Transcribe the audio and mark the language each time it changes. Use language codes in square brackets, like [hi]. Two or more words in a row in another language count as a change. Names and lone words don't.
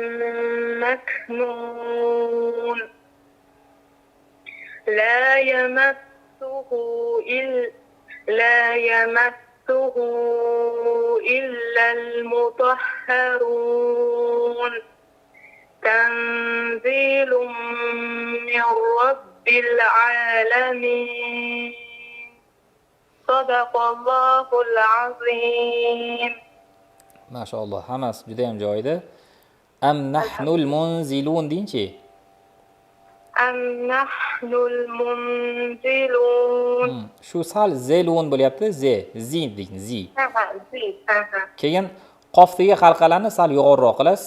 [ar] مكنون لا يمسه إلا المطهرون تنزيل من رب العالمين صدق الله العظيم. [uz] Mashalloh, hammasi juda ham joyida. [ar] أم نحن المنزلون [uz] deyinchi. [ar] أم نحن المنزلون. [uz] Shu sal zelun bo'lyapti, zi deydi, zi. Zi. Keyin qofdagi qalqalarni sal yuqoriroq qilasiz.